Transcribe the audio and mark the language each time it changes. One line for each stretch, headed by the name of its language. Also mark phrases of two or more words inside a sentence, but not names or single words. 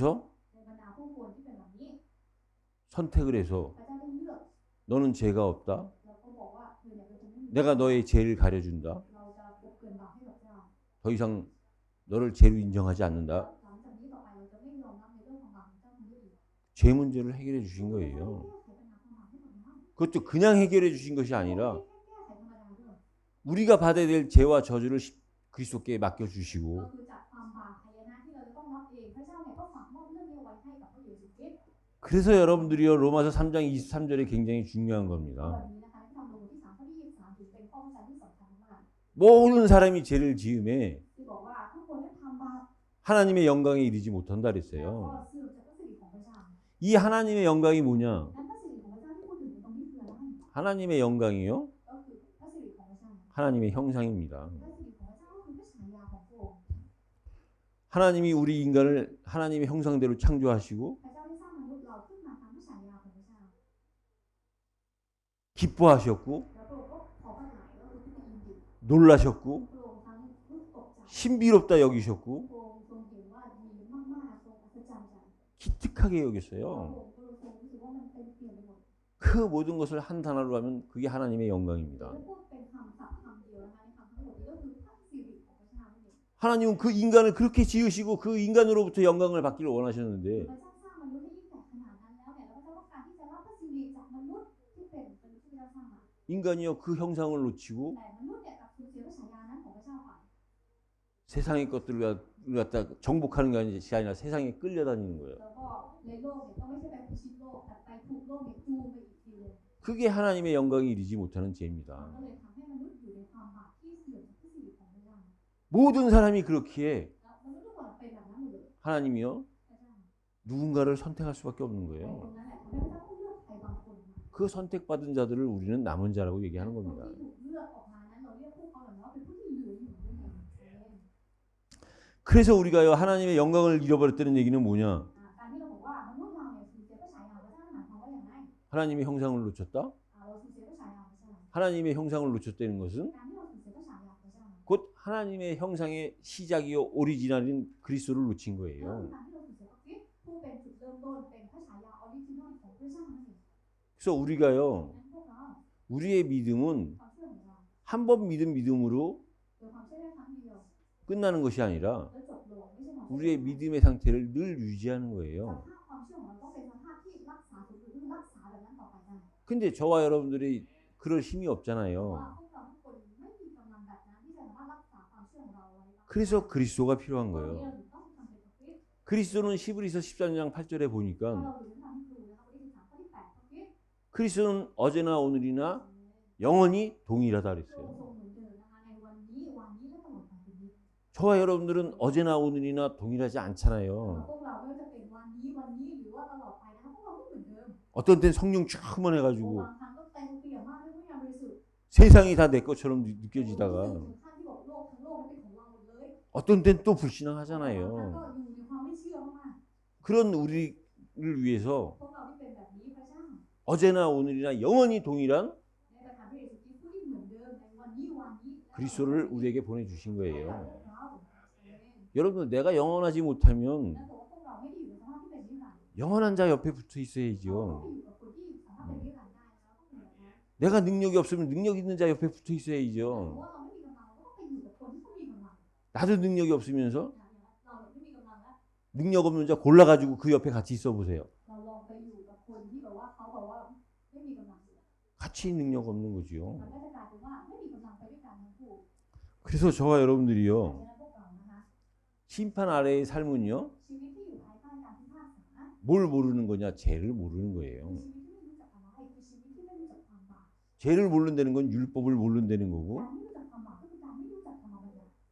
Thai: ในบรรดาผู้คนที่เป็นแบบนี้
Korean: 선택을 해서
Thai: พระเจ้าได้เลือก
Korean: 너는 죄가 없다.
Thai: แล้วก็บอกว่าเธอเนี่ย
Korean: 내가 너의 죄를 가려준다.
Thai: เราจะปกเกินบาปให้กับเจ้า
Korean: 더 이상 너를 죄로 인정하지 않는다.
Thai: หลังจากนี้ต่อไปเราจะไม่ยอมรับในเรื่องของบาปของเจ้าคนนี้อีก
Korean: 죄 문제를 해결해 주신
Thai: เราจะ
Korean: 거예요.
Thai: แก้ไขปัญหาความบาปให้กับเรา
Korean: 그것도 그냥 해결해 주신 것이
Thai: ไม่
Korean: 아니라
Thai: ได้แค่แก้ไขธรรมดาด้วย
Korean: 우리가 받아야 될 죄와 저주를 그리스도께 맡겨
Thai: ก็
Korean: 주시고
Thai: คือจากความบาปหายนะที่เราจะต้องรับเองพระเจ้าเนี่ยก็ฝากมอบเรื่องนี้ไว้ให้กับพระเยซูคริสต์
Korean: 그래서 여러분들이요 로마서 3장 23절에 굉장히 중요한
Thai: แบบ
Korean: 겁니다.
Thai: นี้นะคะในพระธรรมโรมบทที่3ข้อที่23ถือเป็นข้อบัญญัติที่สำคัญมาก
Korean: 모든 사람이 죄를 지음에
Thai: ที่บอกว่าทุกคนได้ทำบาป
Korean: 하나님의 영광에 이르지 못한다
Thai: แล้วก็
Korean: 그랬어요.
Thai: เสื่อมจากพระสิริของพระเจ้า
Korean: 이 하나님의 영광이 뭐냐?
Thai: นั้นพระสิริของพระเจ้าที่พูดถึงในตรงนี้คืออะไร
Korean: 하나님의 영광이요.
Thai: ก็คือพระสิริของพระเจ้า
Korean: 하나님의 형상입니다.
Thai: พระสิริของพระเจ้าก็คือพระฉายาของพระองค์
Korean: 하나님이 우리 인간을 하나님의 형상대로 창조하시고
Thai: พระเจ้าได้สร้างมนุษย์เราขึ้นมาตามพระฉายาของพระเจ้า
Korean: 기뻐하셨고
Thai: แล้วพระองค์ก็ขอพระทัยก็คือที่ยินดี
Korean: 놀라셨고
Thai: พระองค์ทั้งรู้สึกตกใจ
Korean: 신비롭다 여기셨고
Thai: พระองค์ทรงเห็นว่าดีมากๆทรงอัศจรรย์ใจ
Korean: 기특하게
Thai: พระ
Korean: 여겼어요.
Thai: องค์ก็ทรงรู้สึกว่ามันเต็มเปี่ยมไปหมด
Korean: 그 모든 것을 한 단어로 하면 그게 하나님의
Thai: แล้ว
Korean: 영광입니다.
Thai: พูดเป็นคำศัพท์คำเดียวนะคะในคำทั้งหมดนี้ก็คือพระสิริของพระเจ้านั่นเอง
Korean: 하나님은 그 인간을 그렇게 지으시고 그 인간으로부터 영광을 받기를 원하셨는데
Thai: พระเจ้าสร้างมนุษย์ให้ยิ่งใหญ่ขนาดนั้นแล้วเนี่ยแล้วพระเจ้าต้องการที่จะรับพระสิริจากมนุษย์ที่เป็นมนุษย์ที่พระเจ้าสร้างมา
Korean: 인간이요 그 형상을 놓치고
Thai: แต่มนุษย์เนี่ยกลับสูญเสียพระฉายานั้นของพระเจ้าไป
Korean: 세상의 것들을 갖다 정복하는 것이 아니라 세상에 끌려다니는 거예요.
Thai: แล้วก็ในโลกเนี่ยก็ไม่ใช่ไปพิชิตโลกแต่ไปถูกโลกเนี่ยจูงไปอีกทีเลย
Korean: 그게 하나님의 영광이 이르지 못하는
Thai: มัน
Korean: 죄입니다.
Thai: ก็เลยทำให้มนุษย์อยู่ในความบาปที่เสื่อมจากพระสิริของพระเจ้า
Korean: 모든 사람이 그렇기에
Thai: แล้วมนุษย์ทุกคนเป็นแบบนั้นหมดเลย
Korean: 하나님이요
Thai: พระเจ้า
Korean: 누군가를 선택할 수밖에 없는
Thai: ใน
Korean: 거예요.
Thai: ตรงนั้นแหละทำให้พระเจ้าต้องเลือกใครบางคนมา
Korean: 그 선택받은 자들을 우리는 남은 자라고 얘기하는
Thai: คน
Korean: 겁니다.
Thai: ที่ถูกเลือกออกมานั้นเราเรียกพวกเขาเหล่านั้นว่าเป็นผู้ที่เหลืออยู่นั่นเอง
Korean: 그래서 우리가요 하나님의 영광을 잃어버렸다는 얘기는 뭐냐?
Thai: การที่เราบอกว่ามนุษย์เราเนี่ยสูญเสียพระฉายาของพระเจ้าหมายความว่าอย่างไร
Korean: 하나님의 형상을 놓쳤다?
Thai: เราสูญเสียพระฉายาของพระเจ้า
Korean: 하나님의 형상을 놓쳤다는 것은
Thai: การที่เราสูญเสียพระฉายาของพระเจ้า
Korean: 곧 하나님의 형상의 시작이요 오리지널인 그리스도를 놓친
Thai: ก็คือ
Korean: 거예요.
Thai: การที่เราสูญเสียพระคริสต์ผู้เป็นจุดเริ่มต้นเป็นพระฉายาออริจินอลของพระเจ้านั่นเอง
Korean: 그래서 우리가요
Thai: นั้นพวกเรา
Korean: 우리의 믿음은
Thai: ความเชื่อของเรา
Korean: 한 번 믿은 믿음으로
Thai: โดยความเชื่อได้ครั้งเดียว
Korean: 끝나는 것이 아니라
Thai: แล้วจบลงไม่ใช่ความเชื่อ
Korean: 우리의 믿음의 상태를 늘 유지하는
Thai: ส
Korean: 거예요.
Thai: ภาพความเชื่อของเราต้องเป็นสภาพที่รักษาสมดุลคือรักษาแบบนั้นต่อไปได้
Korean: 근데 저와 여러분들이 그럴 힘이
Thai: เพราะ
Korean: 없잖아요.
Thai: ว่าพวกเราทุกคนไม่มีกำลังแบบนั้นที่จะสามารถรักษาความเชื่อของเราไว้ได้
Korean: 그래서 그리스도가 필요한
Thai: ตอนนี้
Korean: 거예요.
Thai: เราถึงต้องทำเป็นพระคริสต์
Korean: 그리스도는 히브리서 13장 8절에
Thai: ถ้า
Korean: 보니까
Thai: เราดูในทางที่ครูนะคะบทที่13ข้อที่8พระคริสต์
Korean: 그리스도는 어제나 오늘이나 영원히 동일하다
Thai: พระองค์
Korean: 그랬어요.
Thai: ทรงเหมือนเดิมนะคะในวันนี้และตลอดไปเป็นนิจ
Korean: 저와 여러분들은 어제나 오늘이나 동일하지
Thai: พ
Korean: 않잖아요.
Thai: วกเราไม่ว่าจะเป็นวันนี้หรือว่าตลอดไปนะคะพวกเราไม่เหมือนเดิม
Korean: 어떤 땐 성령 충만해가지고
Thai: บางครั้งก็เต็มเปี่ยมมากด้วยพระวิญญาณบริสุทธิ์
Korean: 세상이 다 내 것처럼
Thai: รู้สึก
Korean: 느껴지다가
Thai: ถึงขั้นที่บอกโลกทั้งโลกนั้นเป็นของเราหมดเลย
Korean: 어떤 땐 또
Thai: บางครั้ง
Korean: 불신앙하잖아요.
Thai: ก็อยู่ในความไม่เชื่อมาก
Korean: 그런 우리를 위해서
Thai: ๆพวกเราที่เป็นแบบนี้พระเจ้า
Korean: 어제나 오늘이나 영원히 동일한
Thai: ในประธานพระเยซูคริสต์ผู้ที่เหมือนเดิมในวันนี้และ
Korean: 그리스도를 우리에게 보내주신
Thai: พวก
Korean: 거예요.
Thai: เรา
Korean: 여러분 내가 영원하지 못하면
Thai: นั่นแปลว่าพวกเราไม่ได้อยู่ในสภาพที่เป็นนิรันดร์
Korean: 영원한 자 옆에 붙어
Thai: เราต้อง
Korean: 있어야죠.
Thai: อยู่กับคนที่สามารถเป็นนิรันดร์ได้แล้วต้องเป็นแบบนั้น
Korean: 내가 능력이 없으면 능력 있는 자 옆에 붙어
Thai: เพราะ
Korean: 있어야죠.
Thai: ว่าเราไม่มีกำลังเราก็ต้องไปอยู่กับคนที่เขามีกำลัง
Korean: 나도 능력이 없으면서
Thai: เราไม่มีกำลังแล้ว
Korean: 능력 없는 자 골라가지고 그 옆에 같이 있어 보세요.
Thai: เราลองไปอยู่กับคนที่แบบว่าเขาบอกว่าไม่มีกำลัง
Korean: 같이 능력 없는 거지요.
Thai: มันก็จะกลายเป็นว่าไม่มีกำลังไปด้วยกันทั้งคู่
Korean: 그래서 저와 여러분들이요
Thai: ดังนั้นพวกเรานะคะ
Korean: 심판 아래의 삶은요
Thai: ชีวิตที่อยู่ภายใต้การพิพากษา
Korean: 뭘 모르는 거냐? 죄를 모르는
Thai: คือ
Korean: 거예요.
Thai: ชีวิตที่ไม่รู้จักอะไรคือชีวิตที่ไม่รู้จักความบาป
Korean: 죄를 모른다는 건 율법을 모른다는 거고
Thai: การไม่รู้จักความบาปก็คือการไม่รู้จักธรรมบัญญัติ